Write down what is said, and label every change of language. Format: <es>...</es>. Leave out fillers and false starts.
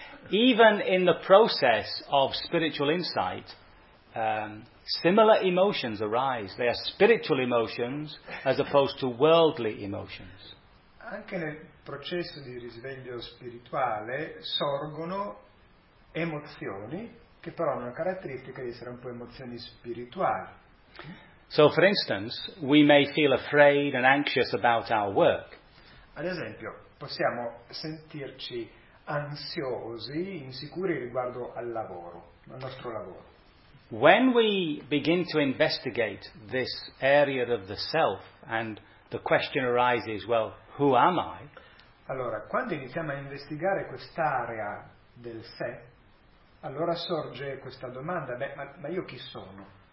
<en>Even in the process of spiritual insight, similar emotions arise. They are spiritual emotions as opposed to worldly emotions.</en> <it>Anche nel processo di risveglio spirituale sorgono emozioni che però hanno la caratteristica di essere un po' emozioni spirituali.</it> <en>So, for instance, we may feel afraid and anxious about our work.</en> <it>Ad esempio, possiamo sentirci ansiosi, insicuri riguardo al lavoro, al nostro lavoro.</it> <en>When we begin to investigate this area of the self and the question arises, well, who am I?</en> <it>Allora, quando iniziamo a investigare quest'area del sé, allora sorge questa domanda, ma io chi sono?</it>